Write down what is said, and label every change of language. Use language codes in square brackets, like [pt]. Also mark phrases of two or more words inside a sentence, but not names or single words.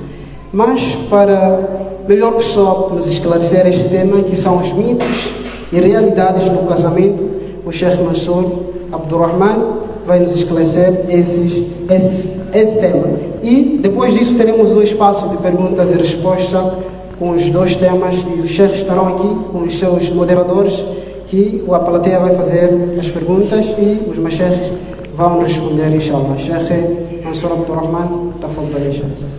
[pt] Mas para melhor pessoa nos esclarecer este tema, que são os mitos e realidades no casamento, o Sheikh Mansour Abdurrahman vai nos esclarecer esse tema. E depois disso teremos um espaço de perguntas e respostas com os dois temas, e os cheikhs estarão aqui com os seus moderadores, que a plateia vai fazer as perguntas e os masheikhs vão responder, inshallah. Sheikh Mansour Abdurrahman, [ar] تفضل، إن شاء الله.